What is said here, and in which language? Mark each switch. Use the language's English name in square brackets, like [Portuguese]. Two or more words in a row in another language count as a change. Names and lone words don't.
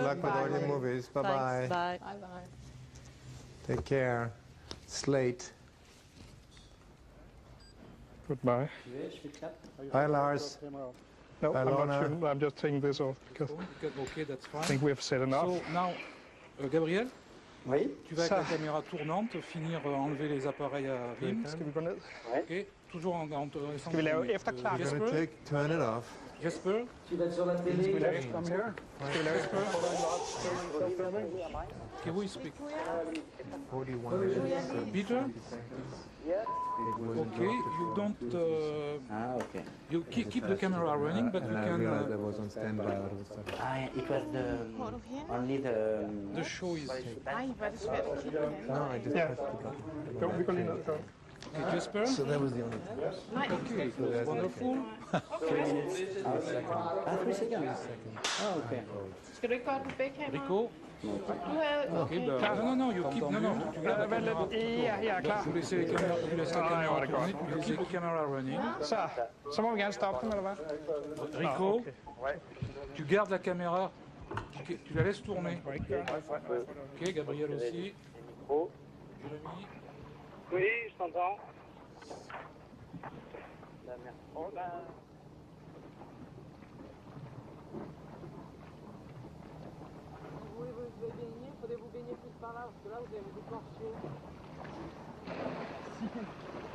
[English] luck with all your movies. Bye Thanks, bye. bye. Bye. Take care. Slate. Goodbye. Bye, Lars. No, Bye, I'm not Lorna. sure. I'm just taking this off because Okay, that's I fine. think we've said enough. So now, Gabriel, [French] Oui. tu vas avec la caméra tournante finir enlever les appareils à Wim. [Danish] Skal vi gå ned? [French] Ok, toujours en [Danish] Skal vi lave efterklang? [English] I'm gonna turn it off. Jesper, [Danish] Skal vi lave [English] okay, who is speaking? 41 minutes. Peter? Okay, you don't. Okay. You keep the camera running, but you And I can. realized I was on standby all of a sudden. It was only the... The show is. No, I just Yeah. pressed the button. [Danish] Jo, vi går lige ned. [English] Okay, Jesper. So that was the only time. Okay, wonderful. 3 seconds. Oh, okay. [Danish] Skal du ikke godt på begge kameraer? [English] Rico. Okay, no, you keep. No, [French] tu gardes la [Danish] Vent [French] caméra. [Danish] lidt. Ja, jeg er klar. [French] Vous laissez la caméra [Danish] Ah, det var [French] tourner, [Danish] det godt. [French] vous laissez la caméra running. [Danish] Så må vi gerne stoppe dem, eller hvad? [English] Rico, okay. [French] tu gardes la caméra, tu la laisses tourner. Ok, Gabriel aussi. Jérémy. Oui, je t'entends. Vous voulez baigner, faudrait vous baigner plus par là, parce que là vous avez des portions.